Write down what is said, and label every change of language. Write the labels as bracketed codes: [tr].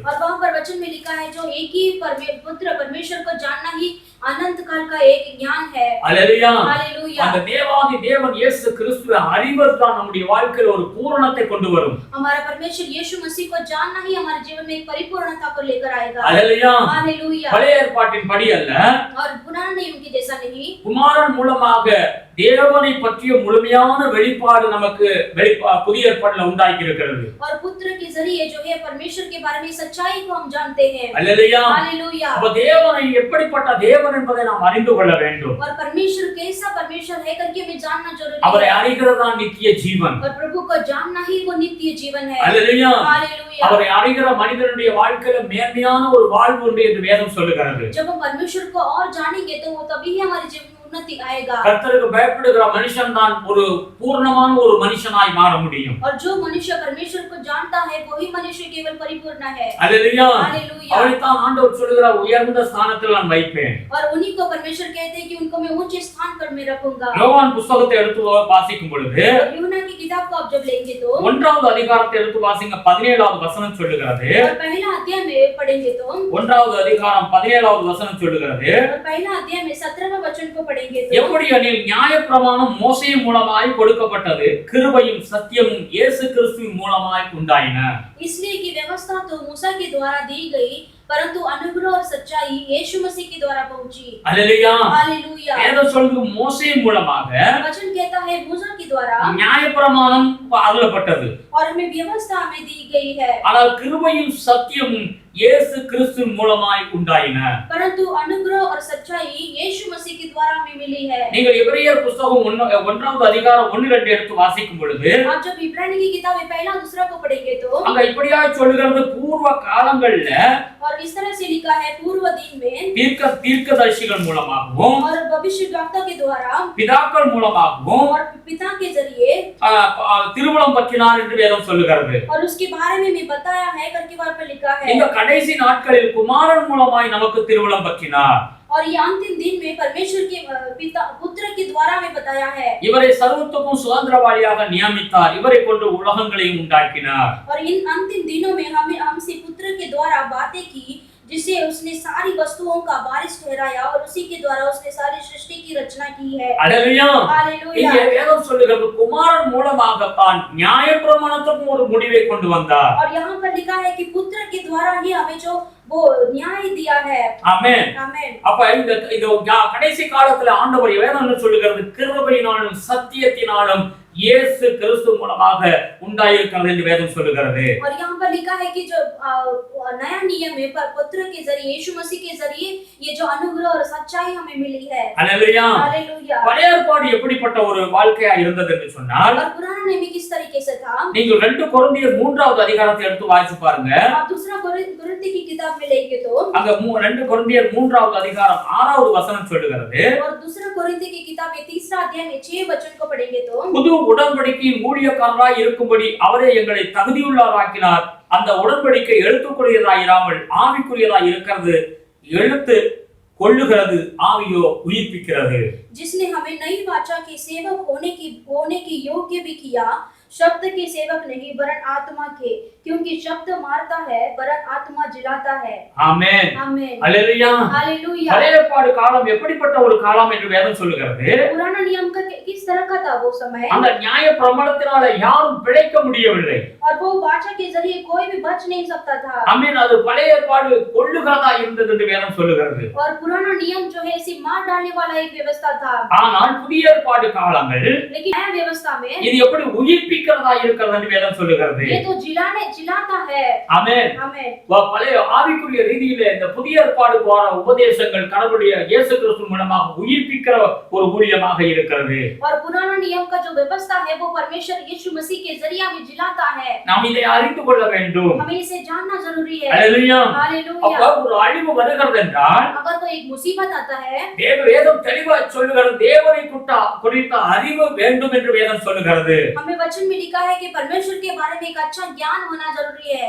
[hi] और वहां पर वचन में लिखा है, जो एक ही पुत्र परमेश्वर को जानना ही अनंत काल का एक ज्ञान है। Hallelujah hallelujah. [ta] அந்த தேவாதி தேவன் இயேசு கிறிஸ்துவை அறிவதுதான் நம்முடைய வாழ்க்கையில் ஒரு பூரணத்தை கொண்டு வரும். [hi] हमारा परमेश्वर यीशु मसीह को जानना ही हमारे जीवन में एक परिपूर्णता को लेकर आएगा। Hallelujah hallelujah. [ta] பழைய ஏற்பாட்டின் படி அல்ல, [hi] और पुराने नियम के जैसा नहीं, [ta] குமாரன் மூலமாக தேவனை பற்றிய முழுமையான வெளிப்பாடு நமக்கு புதிய ஏற்பாட்டில் உண்டாக்கி இருக்கிறது. [hi] और पुत्र के जरिए जो है परमेश्वर के बारे में सच्चाई को हम जानते हैं। Hallelujah hallelujah. [ta] அப்ப தேவனை எப்படிப்பட்ட தேவன் என்பதை நாம் அறிந்து கொள்ள வேண்டும். [hi] और परमेश्वर कैसा परमेश्वर है करके हमें जानना जरूरी [ta] அவரை [hi] है। [ta] அறிகிறதா நித்திய ஜீவன். [hi] और प्रभु को जानना ही वो नित्य जीवन है। Hallelujah hallelujah. [ta] அவரை அறிகிற மனிதனுடைய வாழ்க்கையில மேன்மையான ஒரு வாழ்வு உண்டு என்று வேதம் சொல்லுகிறது. [hi] जब हम परमेश्वर को और जानेंगे तो वो तभी ही हमारे जीवन में उन्नति आएगा। [ta] கர்த்தருக்கு பயப்படுகிற மனுஷன் தான் ஒரு பூர்ணமான ஒரு மனுஷனாய் மாற முடியும். [hi] और जो मनुष्य परमेश्वर को जानता है वही मनुष्य केवल परिपूर्ण है। Hallelujah hallelujah. [ta] அவரைத்தான் ஆண்டவர் சொல்லுகிறார், உயர்ந்த ஸ்தானத்தில் நான் வைப்பேன். [hi] और उन्हीं को परमेश्वर कहते हैं कि उनको मैं ऊंचे स्थान पर मैं रखूंगा। [ta] யோவான் புத்தகத்தை எடுத்து வாசிக்கும் பொழுது, [hi] और यूहन्ना की किताब को आप जब लेंगे तो [ta] 1வது அதிகாரத்தை எடுத்து வாசிங்க, 17வது வசனம் சொல்லுகிறது. [hi] और पहला अध्याय में पढ़ेंगे तो [ta] 1வது அதிகாரம் 17வது வசனம் சொல்லுகிறது, [hi] और पहला अध्याय में 17वें वचन को पढ़ेंगे तो [ta] எப்படி எனில் நியாயப்பிரமாணம் மோசே மூலமாய் கொடுக்கப்பட்டது, கிருபையும் சத்தியமும் இயேசு கிறிஸ்துவின் மூலமாய் உண்டாயின. [hi] इसलिए कि व्यवस्था तो मूसा के द्वारा दी गई, परंतु अनुग्रह और सच्चाई यीशु मसीह के द्वारा पहुंची। Hallelujah hallelujah. [ta] வேதம் சொல்லுது மோசே மூலமாக [hi] वचन कहता है मूसा के द्वारा [ta] நியாயப்பிரமாணம் அருளப்பட்டது, [hi] और हमें व्यवस्था हमें दी गई है, [ta] ஆனால் கிருபையும் சத்தியமும் இயேசு கிறிஸ்துவின் மூலமாய் உண்டாயின. [hi] परंतु अनुग्रह और सच्चाई यीशु मसीह के द्वारा हमें मिली है। [ta] நீங்கள் எபிரெயர் புத்தகம் 1வது அதிகாரம் 1-2 எடுத்து வாசிக்கும் பொழுது, [hi] आप जब इब्रानी की किताब में पहला दूसरा को पढ़ेंगे तो [ta] அங்க இப்படியா சொல்லுகிறது, பூர்வ காலங்கள்ல [hi] और इस तरह से लिखा है पूर्व दिन में [ta] தீர்க்கதரிசிகள் மூலமாகவும் [hi] और भविष्यवक्ता के द्वारा [ta] பிதாக்கள் மூலமாகவும் [hi] और पिता के जरिए [ta] திருவுளம் பற்றினார் என்று வேதம் சொல்லுகிறது. [hi] और उसके बारे में भी बताया है करके वहां पर लिखा है। [ta] இந்த கடைசி நாட்களில் குமாரன் மூலமாய் நமக்கு திருவுளம் பற்றினார். [hi] और ये अंतिम दिन में परमेश्वर के पिता पुत्र के द्वारा में बताया है। [ta] இவரை சர்வத்துக்கும் சுதந்திரவாளியாக நியமித்தார். இவரை கொண்டு உலகங்களையும் உண்டாக்கினார். [hi] और इन अंतिम दिनों में हमसे पुत्र के द्वारा बातें की, जिसे उसने सारी वस्तुओं का वारिस ठहराया और उसी के द्वारा उसने सारी सृष्टि की रचना की है। हालेलुया। हालेलुया। [ta] இங்கே வேதம் சொல்லுகிறது குமாரன் மூலமாக தான் நியாயப்பிரமாணத்துக்கும் ஒரு முடிவை கொண்டு வந்தார். [hi] और यहाँ पर लिखा है कि पुत्र के द्वारा ही हमें जो वो न्याय दिया है। [ta] ஆமென் ஆமென்। அப்ப இந்த கடைசி காலத்துல ஆண்டவர் வேதம் என்ன சொல்லுகிறது? கிருபையினாலும் சத்தியத்தினாலும் இயேசு கிறிஸ்து மூலமாக உண்டாயிருக்கிறது என்று வேதம் சொல்லுகிறது. [hi] और यहाँ पर लिखा है कि जो नया नियम है पर पुत्र के जरिए यीशु मसीह के जरिए ये जो अनुग्रह और सच्चाई हमें मिली है। हालेलुया। हालेलुया। [ta] பழைய ஏற்பாடு எப்படிப்பட்ட ஒரு வாழ்க்கையா இருந்தது என்று சொன்னால் [hi] और पुराना नियम किस तरीके से था? [ta] நீங்கள் 2 கொரிந்தியர் 3வது அதிகாரத்தை எடுத்து வாசிச்சு பாருங்க. [hi] आप दूसरा कोरिन्थी की किताब में लेंगे तो [ta] அங்க 2 கொரிந்தியர் 3வது அதிகாரம் 6வது வசனம் சொல்லுகிறது. [hi] और दूसरा कोरिन्थी की किताब में 3रा अध्याय में 6 वचन को पढ़ेंगे तो [ta] புது உடன்படிக்கையின் ஊழியக்காரராய் இருக்கும்படி அவரே எங்களை தகுதியுள்ளவராக்கினார். அந்த உடன்படிக்கை எழுத்துக்குரியதாய் இராமல் ஆவிக்குரியதாய் இருக்கிறது. எழுத்து கொள்ளுகிறது, ஆவியோ உயிர்ப்பிக்கிறது. [hi] जिसने हमें नई वाचा के सेवक होने की योग्य भी किया, शब्द के सेवक नहीं वरन आत्मा के, क्योंकि शब्द मारता है वरन आत्मा जिलाता है। [ta] ஆமென்। [hi] आमेन। हालेलुया। हालेलुया। [ta] பழைய ஏற்பாடு காலம் எப்படிப்பட்ட ஒரு காலம் என்று வேதம் சொல்லுகிறது? [hi] पुराना नियम का किस तरह का था वो समय? [ta] அந்த நியாய பிரமாணத்தினால யாரும் பிழைக்க முடியவில்லை. [hi] और वो वाचा के जरिए कोई भी बच नहीं सकता था। [ta] ஆமென்। அது பழைய ஏற்பாடு கொள்ளுகிறதா இருந்தது என்று வேதம் சொல்லுகிறது. [hi] और पुराना नियम जो है ऐसी मार डालने वाला एक व्यवस्था था। [ta] ஆனால் புதிய ஏற்பாடு காலங்கள் [hi] लेकिन नया व्यवस्था में [ta] இது எப்படி உயிர்ப்பிக்கிறதா இருக்கிறது என்று வேதம் சொல்லுகிறது. [hi] ये तो जिलाता है। [ta] ஆமென்। [hi] आमेन। [ta] பழைய ஆவிக்குரிய ரீதியிலே இந்த புதிய ஏற்பாடு போற உபதேசங்கள் கடவுளுடைய இயேசு கிறிஸ்து மூலமாக உயிர்ப்பிக்கிற ஒரு ஊழியமாக இருக்கிறது. [hi] और पुराना नियम का जो व्यवस्था है वो परमेश्वर यीशु मसीह के जरिए हमें जिलाता है। [ta] நாம் இதை அறிந்து கொள்ள வேண்டும். [hi] हमें इसे जानना जरूरी है। हालेलुया। हालेलुया। [ta] அப்ப ஒரு அழிவு வருகிறது என்றால் [hi] अगर तो एक मुसीबत आता है [ta] வேதம் தெளிவாய் சொல்லுகிறது தேவனை குறித்த அறிவு வேண்டும் என்று வேதம் சொல்லுகிறது. [hi] हमें वचन में लिखा है कि परमेश्वर के बारे में एक अच्छा ज्ञान होना जरूरी है।